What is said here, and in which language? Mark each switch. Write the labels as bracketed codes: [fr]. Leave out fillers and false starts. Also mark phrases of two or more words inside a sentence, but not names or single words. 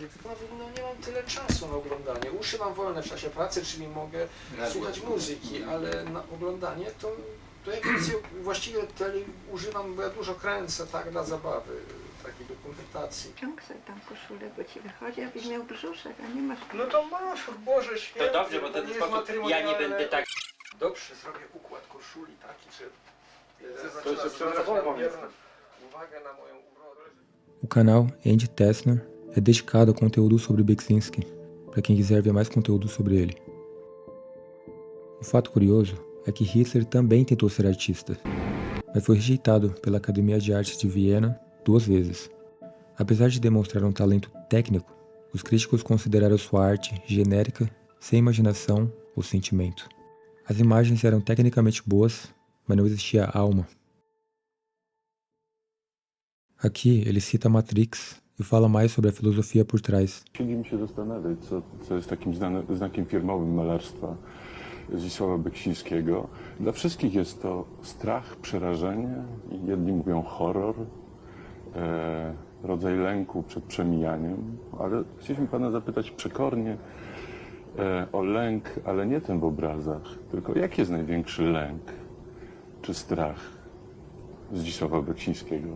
[pl] No nie mam tyle czasu na oglądanie. Uszy mam wolne w czasie pracy, czyli mogę słuchać muzyki, ale na oglądanie to ja więcej właściwie używam, bo ja dużo kręcę, tak, dla zabawy, takiej dokumentacji. Ciąg sobie tam koszulę, bo ci wychodzi, abyś miał brzuszek, a nie masz... No to masz, Boże święty. To dobrze, bo ten sposób ja nie będę tak... Dobrze, zrobię układ koszuli taki, że... To jeszcze przerwę. Uwagę na moją urodę. [pt] O canal Andy Tessner é dedicado ao conteúdo sobre Beksinski, para quem quiser ver mais conteúdo sobre ele. Um fato curioso é que Hitler também tentou ser artista, mas foi rejeitado pela Academia de Artes de Viena 2 vezes. Apesar de demonstrar um talento técnico, os críticos consideraram sua arte genérica, sem imaginação ou sentimento. As imagens eram tecnicamente boas, mas não existia alma. Aqui ele cita Matrix e fala mais sobre a filosofia por trás. [pl] Siedzimy się zastanawiać, co jest takim znakiem firmowym malarstwa Zdzisława Beksińskiego. Dla wszystkich jest to strach, przerażenie, jedni mówią horror, rodzaj lęku przed przemijaniem, ale chcieliśmy pana zapytać przekornie o lęk, ale nie ten w obrazach, tylko jaki jest największy lęk czy strach Zdzisława Beksińskiego?